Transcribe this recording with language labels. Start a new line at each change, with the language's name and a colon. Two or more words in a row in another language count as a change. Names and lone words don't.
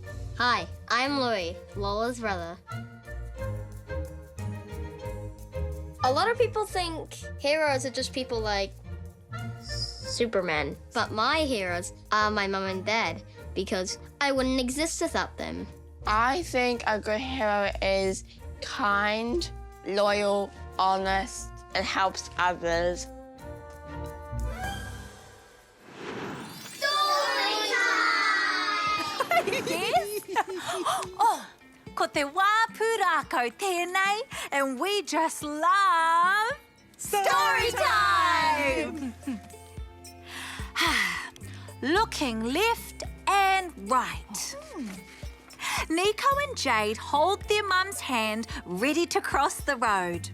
English: Hi, I'm Louis, Lola's brother. A lot of people think heroes are just people like Superman, but my heroes are my mum and dad because I wouldn't exist without them. I think a good hero is kind, loyal, honest, and helps others. Yes?
Māori: Oh, ko te wā pūrākau tēnei,
English: and we just love story time! Looking left and right. Nico and Jade hold their mum's hand, ready to cross the road.